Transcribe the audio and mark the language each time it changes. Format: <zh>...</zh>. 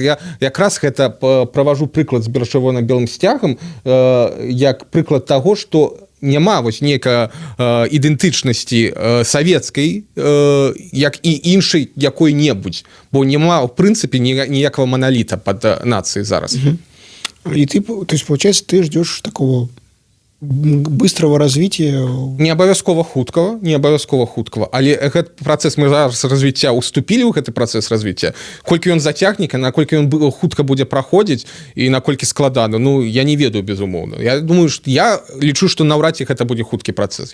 <be>Я якраз гэта праважу прыклад з чырвона-белым сцягам як прыклад таго, што няма вось нейкай ідэнтычнасці савецкай як і іншай якой-небудзь, бо няма в прынцыпе ніякага маналіта пад нацыяй зараз.</be> <ru>И ты, то есть, получается, ты ждешь такого быстрого развития.</ru> <be>Не абавязкова хуткава, але гэты працэс мы зараз развіцця уступілі ў гэты працэс развіцця. Колькі ён зацягне, наколькі ён хутка будзе праходзіць і наколькі складана, ну я не ведаю, безумоўна. Я лічу, што наўрад ці гэта будзе хуткі працэс.</be>